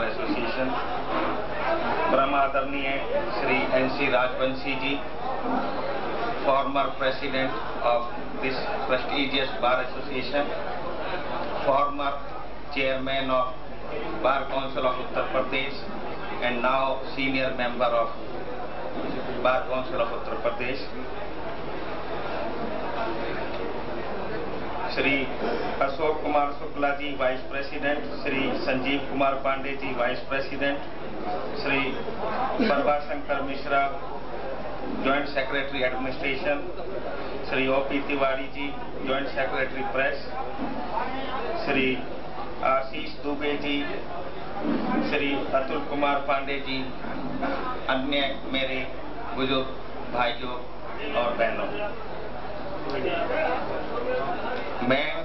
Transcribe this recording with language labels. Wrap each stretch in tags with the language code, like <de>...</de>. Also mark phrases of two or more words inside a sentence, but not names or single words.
<en>एसोसिएशन,</en> <hi>परम आदरणीय श्री</hi> <en>एनसी राजवंशी जी, former president of this prestigious Bar Association, former chairman of Bar Council of Uttar Pradesh and now senior member of Bar Council of Uttar Pradesh, Shri Ashok Kumar Shukla ji, Vice President, Shri Sanjeev Kumar Pandey ji, Vice President, Shri Parva Shankar Mishra, Joint Secretary Administration, Shri O.P. Tiwari ji, Joint Secretary Press,</en> <hi>Shri आशीष दुबे जी, श्री अतुल कुमार पांडे जी, अन्य मेरे बुजुर्ग भाइयों और बहनों, मैं</hi>